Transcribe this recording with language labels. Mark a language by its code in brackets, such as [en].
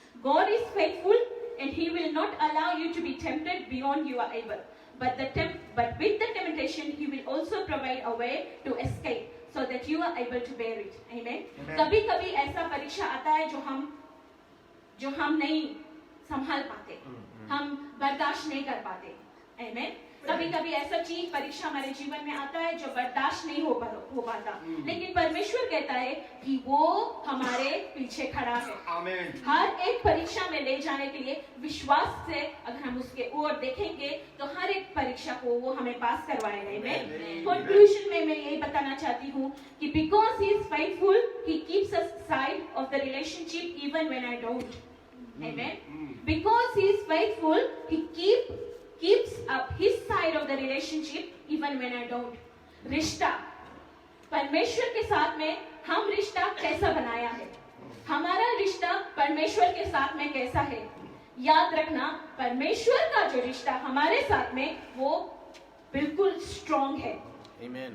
[en] God is faithful and He will not allow you to be tempted beyond you are able. But with the temptation He will also provide a way to escape so that you are able to bear it. Amen. [hi] कभी-कभी ऐसा परीक्षा आता है जो हम नहीं संभाल पाते, हम बर्दाश्त नहीं कर पाते। Amen. कभी-कभी ऐसा चीज परीक्षा हमारे जीवन में आता है जो बर्दाश्त नहीं हो पाता, लेकिन परमेश्वर कहता है कि वो हमारे पीछे खड़ा है। Amen. हर एक परीक्षा में ले जाने के लिए विश्वास से अगर हम उसके ओर देखेंगे तो हर एक परीक्षा को वो हमें पास करवाएगा। Amen. कंक्लूजन में मैं यही बताना चाहती हूँ कि [en] because He is faithful, He keeps us side of the relationship even when I don't. Amen. Because He is faithful, He keeps up His side of the relationship even when I don't. [hi] रिश्ता परमेश्वर के साथ में हम रिश्ता कैसा बनाया है? हमारा रिश्ता परमेश्वर के साथ में कैसा है? याद रखना, परमेश्वर का जो रिश्ता हमारे साथ में वो बिल्कुल स्ट्रॉन्ग है। Amen.